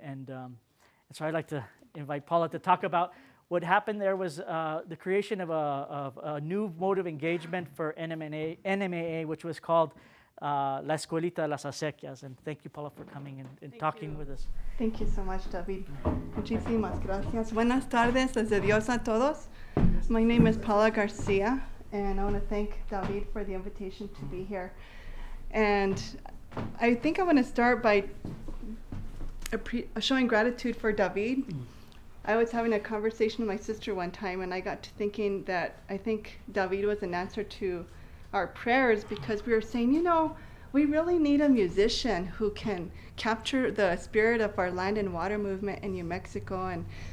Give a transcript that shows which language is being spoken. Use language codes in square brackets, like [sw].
[en] And so I'd like to invite Paula to talk about what happened. There was the creation of a new mode of engagement for NMAA, which was called La Escuelita de Las Acequias. And thank you, Paula, for coming and talking with us. Thank you so much, David. [es] Muchísimas gracias. Buenas tardes, desde Dios a todos. [en] My name is Paula García, and I want to thank David for the invitation to be here. And I think I want to start by showing gratitude for David. I was having a conversation with my sister one time, and I got to thinking that I think David was an answer to our prayers, because we were saying, we really need a musician who can capture the spirit of our land and water movement in New Mexico.